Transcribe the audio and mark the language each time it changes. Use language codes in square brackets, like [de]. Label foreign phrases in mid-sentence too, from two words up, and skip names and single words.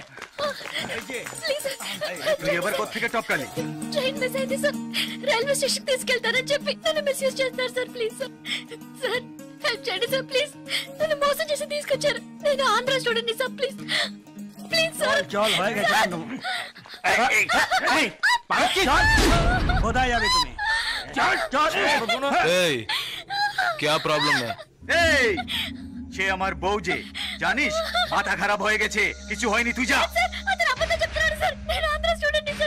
[te] ప్లీజ్ [bn] তুই এবার কোত্থেকে টপকালি? [te] ట్రైన్ మిస్ అయింది సార్, [en] railway station [te] తీసుకెళ్తారని చెప్పి నన్ను మిస్యూజ్ చేస్తారు సార్, [en] please sir. [te] సార్ హెల్ప్ చేయండి సార్ ప్లీజ్. నన్ను మోసం చేసి తీసుకొచ్చారు. నేను ఆంధ్ర స్టూడెంట్ ని సార్ [en] please please sir. [hi] चल होएगा जान दो बताया भी तुम्हें चल এই क्या [en] problem [hi] है [bn] এই সে আমার বউ যে জানিস মাথা খারাপ হয়ে গেছে কিছু হয়নি তুই যা [te] স্যার అతను అబద్ధం చెప్తున్నాడు సార్. నేను ఆంధ్ర స్టూడెంట్ ని సార్.